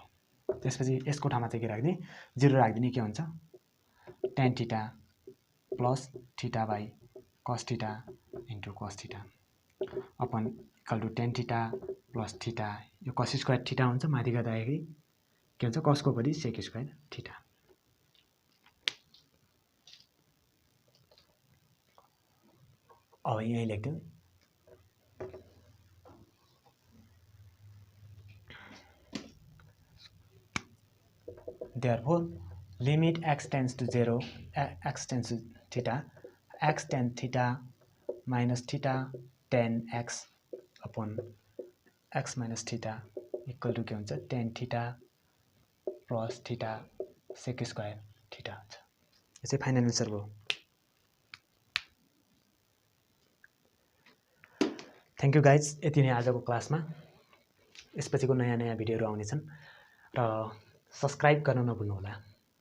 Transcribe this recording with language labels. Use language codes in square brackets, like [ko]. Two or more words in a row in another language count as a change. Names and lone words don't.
[ne] त्यसपछि यसको ठाउँमा चाहिँ के राख्दिने 0 राख्दिने के हुन्छ [en] tan theta plus theta by cos theta into cos theta upon equal to tan theta plus theta [ne] यो [en] cos square theta [ne] हुन्छ माथि गर्दाखेरि के हुन्छ cosको परि [en] sec square theta. [ne] अब यही लेख्दिउँ [en] therefore limit x tends to 0 x tends to theta x tan theta minus theta tan x upon x minus theta equal to [ne] के हुन्छ [en] tan theta plus theta sec square theta हुन्छ। यो चाहिँ final answer भयो। thank you guys यति नै आजको क्लासमा। यसपछिको नयाँ भिडियोहरू आउनेछन् र सब्स्क्राइब गर्न नभुल्नुहोला।